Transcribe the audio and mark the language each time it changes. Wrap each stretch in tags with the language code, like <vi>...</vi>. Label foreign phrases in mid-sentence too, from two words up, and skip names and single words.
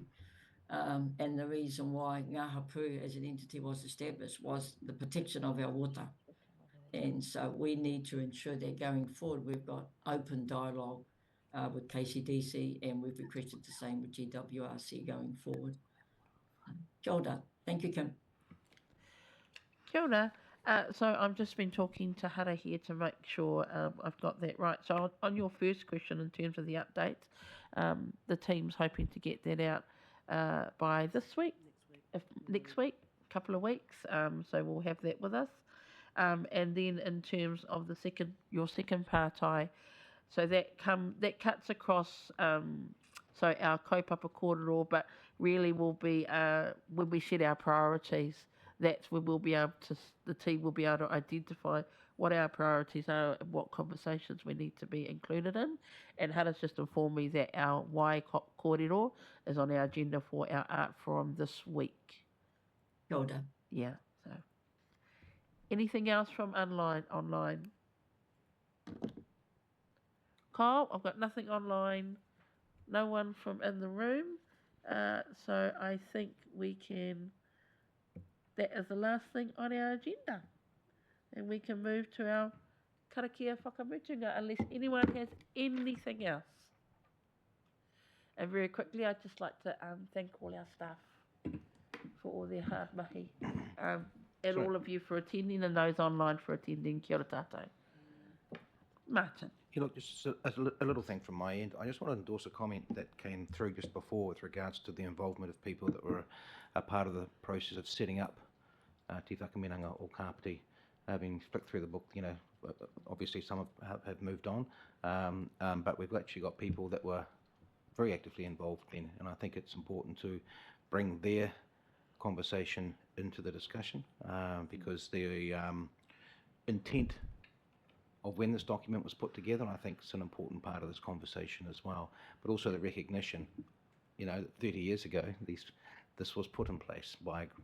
<en>And the reason why Ngā Hapu as an entity was established was the protection of our water. And so we need to ensure that going forward we've got open dialogue with KCDC, and we've requested the same with GWRC going forward.</en> <mi>Kia ora.</mi> <en>Thank you, Kim.</en> <mi>Kia ora.</mi> <en>So I've just been talking to Hara here to make sure I've got that right. So on your first question in terms of the updates, the team's hoping to get that out by this week, next week, couple of weeks. So we'll have that with us. And then in terms of your second partai, so that cuts across so our</en> <mi>kaupapa korero,</mi> <en>but really will be when we set our priorities. That's when the team will be able to identify what our priorities are and what conversations we need to be included in. And Hannah's just informed me that our</en> <mi>wai kōrero</mi> <en>is on our agenda for our art forum this week.</en> <mi>Kia ora.</mi> <en>Yeah, so. Anything else from online? Kyle, I've got nothing online. No one from in the room. So I think that is the last thing on our agenda. And we can move to our</en> <mi>karakia whakamutunga</mi> <en>unless anyone has anything else. And very quickly, I'd just like to thank all our staff for all their hard mahi. And all of you for attending, and those online for attending.</en> <mi>Kia ora tātou.</mi> <en>Martin. Yeah, look, just a little thing from my end. I just want to endorse a comment that came through just before with regards to the involvement of people that were a part of the process of setting up Te Whakaminenga o Kāpiti. Having flicked through the book, you know, obviously some have moved on, but we've actually got people that were very actively involved then, and I think it's important to bring their conversation into the discussion because the intent of when this document was put together, I think is an important part of this conversation as well, but also the recognition, you know, 30 years ago, this was put in place by</en>